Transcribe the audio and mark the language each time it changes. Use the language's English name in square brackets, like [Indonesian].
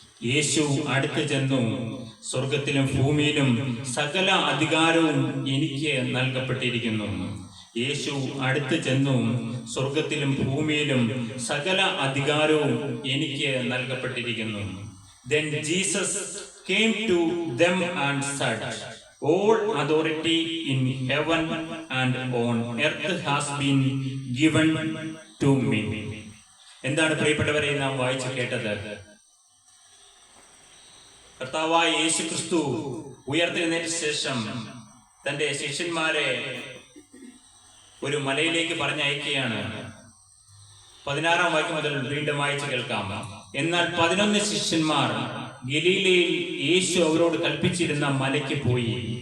[Malayalam] യേശു അടുത്ത് ചെന്നു, സ്വർഗത്തിലും ഭൂമിയിലും സകല അധികാരവും എനിക്ക് നൽകപ്പെട്ടിരിക്കുന്നു. യേശു അടുത്ത് ചെന്നു, സ്വർഗത്തിലും ഭൂമിയിലും സകല അധികാരവും എനിക്ക് നൽകപ്പെട്ടിരിക്കുന്നു. [English] Then Jesus came to them and said, all authority in heaven and on earth has been given to me. [Malayalam] എന്താണ് പ്രിയപ്പെട്ടവരെ നാം വായിച്ചു കേട്ടത്? കർത്താവായ യേശു ക്രിസ്തു ഉയർത്തെഴുന്നേറ്റ ശേഷം തന്റെ ശിഷ്യന്മാരെ ഒരു മലയിലേക്ക് പറഞ്ഞയക്കുകയാണ്. 16-ാം വാക്യം മുതൽ വീണ്ടും വായിച്ചു കേൾക്കാം. എന്നാൽ 11 ശിഷ്യന്മാർ ഗലീലയിൽ യേശു അവരോട് കൽപ്പിച്ചിരുന്ന മലയ്ക്ക് പോയി.